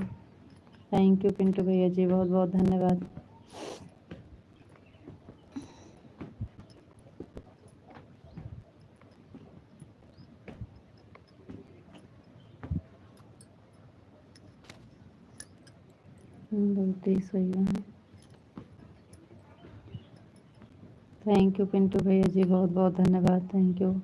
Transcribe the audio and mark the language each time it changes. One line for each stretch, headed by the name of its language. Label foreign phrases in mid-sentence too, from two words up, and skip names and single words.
English: thank you
Hindi: पिंटू भैया जी, बहुत बहुत धन्यवाद। बहुत ही सही है।
English: thank you
Hindi: पिंटू भैया जी, बहुत बहुत धन्यवाद,
English: thank you.